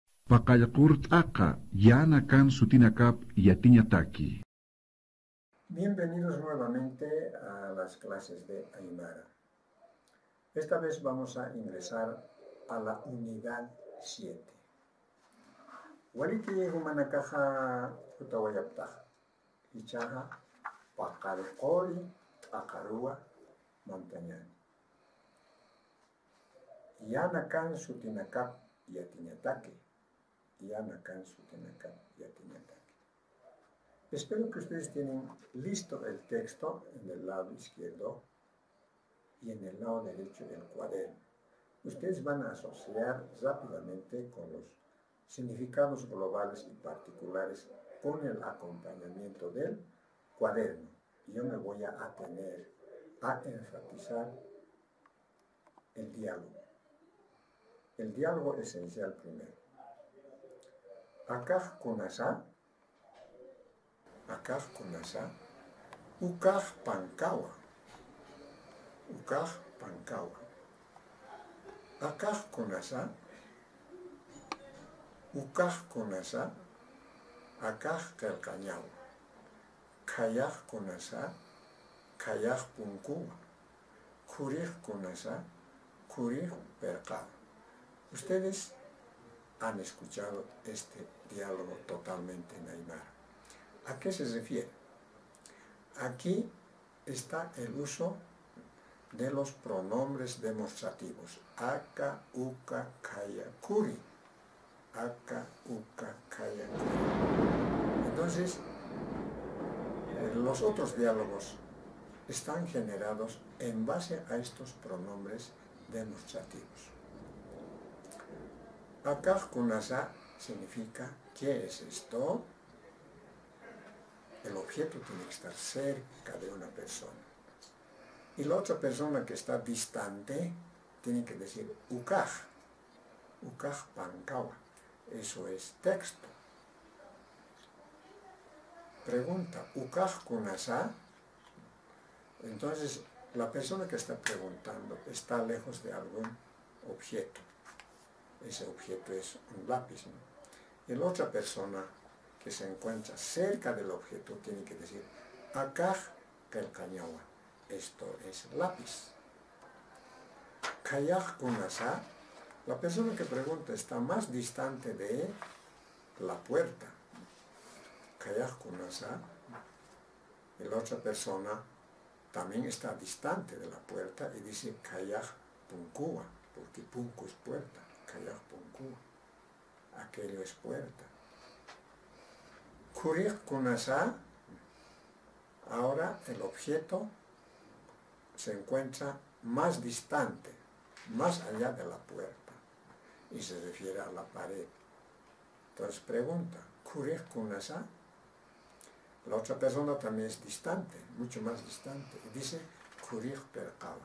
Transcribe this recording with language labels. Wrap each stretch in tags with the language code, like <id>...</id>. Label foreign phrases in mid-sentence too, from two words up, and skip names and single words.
<ay>Paqallqurt'aqa yana kan sutinakap yatiñataki.</ay> <es>Bienvenidos nuevamente a las clases de Aymara. Esta vez vamos a ingresar a la unidad 7.</es> <ay>Waliki humanakaja utawayaptaja. Ichaja paqalqori t'aqarua montañani. Yana kan sutinakap yatiñataki. Yana kan sutinakap yatiñataki.</ay> <es>Espero que ustedes tienen listo el texto en el lado izquierdo y en el lado derecho del cuaderno. Ustedes van a asociar rápidamente con los significados globales y particulares con el acompañamiento del cuaderno. Yo me voy a atener a enfatizar el diálogo. El diálogo esencial primero.</es> <ay>Akaj kunasa, ukaj pankawa. Ukaj pankawa. Akaj kunasa, ukaj kunasa, akaj kelkañawa. Kayaj kunasa, kayaj punkuwa. Kurij kunasa, kurij perkawa.</ay> <es>Ustedes han escuchado este diálogo totalmente en Aymara. ¿A qué se refiere? Aquí está el uso de los pronombres demostrativos.</es> <ay>Aka, uka, kaya, kuri. Aka, uka, kaya, kuri.</ay> <es>Entonces, los otros diálogos están generados en base a estos pronombres demostrativos.</es> <ay>Akaj kunasa</ay> <es>significa ¿qué es esto? El objeto tiene que estar cerca de una persona. Y la otra persona que está distante tiene que decir ukaj.</es> <ay>Ukaj pankawa.</ay> <es>Eso es texto. Pregunta,</es> <ay>ukaj kunasa.</ay> <es>Entonces, la persona que está preguntando está lejos de algún objeto. Ese objeto es un lápiz, ¿no? Y la otra persona que se encuentra cerca del objeto tiene que decir</es> <ay>akaj kelkañawa.</ay> <es>Esto es lápiz.</es> <ay>Kayaj kunasa.</ay> <es>La persona que pregunta está más distante de la puerta.</es> <ay>Kayaj kunasa.</ay> <es>Y la otra persona también está distante de la puerta y dice</es> <ay>kayaj punkuwa,</ay> <es>porque punku es puerta.</es> <ay>Kayaj punkuwa.</ay> <es>Aquello es puerta.</es> <ay>Kurij kunasa.</ay> <es>Ahora el objeto se encuentra más distante, más allá de la puerta, y se refiere a la pared. Entonces pregunta,</es> <ay>kurij kunasa.</ay> <es>La otra persona también es distante, mucho más distante, y dice</es> <ay>kurij perkawa.</ay>